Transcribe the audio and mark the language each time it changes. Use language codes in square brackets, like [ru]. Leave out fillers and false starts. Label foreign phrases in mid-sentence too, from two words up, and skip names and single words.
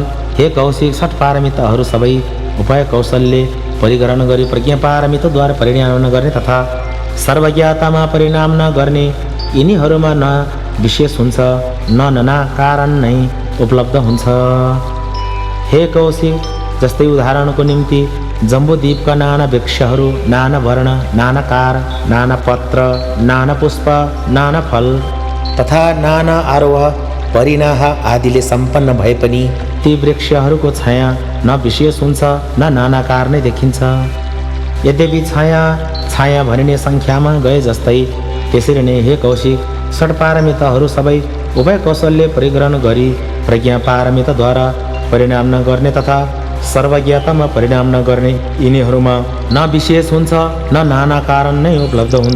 [ne] हे कौशिक, षट पारमिताहरू सबै उपाय कौशलले परिग्रहण गरी प्रज्ञा पारमिताद्वारा परिणाम नगर्ने तथा सर्वज्ञतामा परिणाम नगर्ने यिनीहरूमा न विशेष हुन्छ न नाना कारण नै उपलब्ध हुन्छ। हे कौशिक, जस्तै उदाहरणको निम्ति जम्बूद्वीपका नाना वृक्षहरू नाना वर्ण, नाना कार, नाना पत्र, नाना पुष्प, नाना फल तथा नाना आरोह परिणाह आदिले सम्पन्न भए पनि ती वृक्षहरूको छाया न विशेष हुन्छ न नानाकार नै देखिन्छ। यद्यपि छाया भनिने सङ्ख्यामा गए जस्तै त्यसरी नै हे कौशिक, षट्पारमिताहरू सबै उभय कौशलले परिग्रहण गरी प्रज्ञा पारमिताद्वारा परिणाम नगर्ने तथा सर्वज्ञतामा परिणाम नगर्ने यिनीहरूमा न विशेष हुन्छ न नाना कारण नै उपलब्ध हुन्छ।